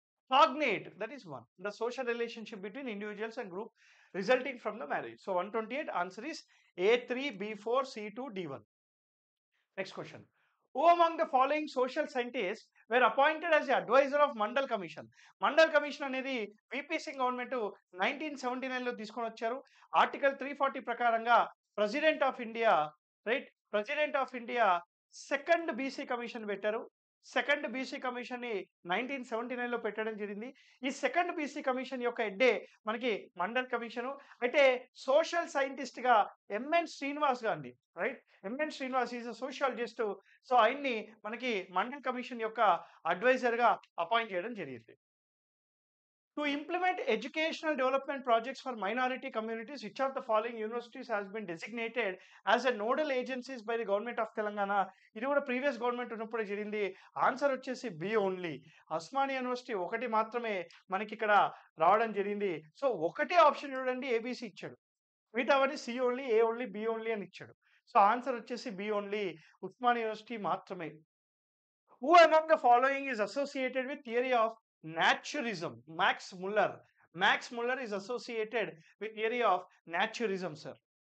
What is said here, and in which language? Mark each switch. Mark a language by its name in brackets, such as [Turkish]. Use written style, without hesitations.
[English] Cognate, that is 1, the social relationship between individuals and group resulting from the marriage. So 128 answer is A3, B4, C2, D1. Next question. Who among the following social scientists were appointed as the advisor of Mandal Commission? [Telugu] Mandal Commission అనేది VP Singh government 1979లో తీసుకొని వచ్చారు. Article 340 ప్రకారంగా president of India, right, president of India second BC commission పెట్టారు. Second BC commission ని 1979లో పెట్టడం జరిగింది. ఈ second BC commission యొక్క హెడ్డే మనకి మండల్ కమిషన్. అయితే సోషల్ సైంటిస్ట్ గా MN Srinivas Gandhi, right, MN Srinivas is sociologist. So ఆయన్ని మనకి మండల్ కమిషన్ యొక్క అడ్వైజర్ గా అపాయింట్ చేయడం జరిగింది. [English] To implement educational development projects for minority communities, which of the following universities has been designated as a nodal agencies by the government of Telangana? [Telugu] ఇది కూడా previous government ఉన్నప్పుడు జరిగింది. ఆన్సర్ వచ్చేసి B only. Osmania university ఒకటి మాత్రమే మనకి ఇక్కడ రావడం జరిగింది. సో ఒకటే ఆప్షన్ చూడండి, ఏబిసి ఇచ్చాడు, మిగతావన్నీ సి ఓన్లీ, ఏ ఓన్లీ, బి ఓన్లీ అని ఇచ్చాడు. సో ఆన్సర్ వచ్చేసి బి ఓన్లీ, ఉస్మానియా యూనివర్సిటీ మాత్రమే. [English] Who among the following is associated with theory of naturism? Max Muller is associated with theory of naturism, sir.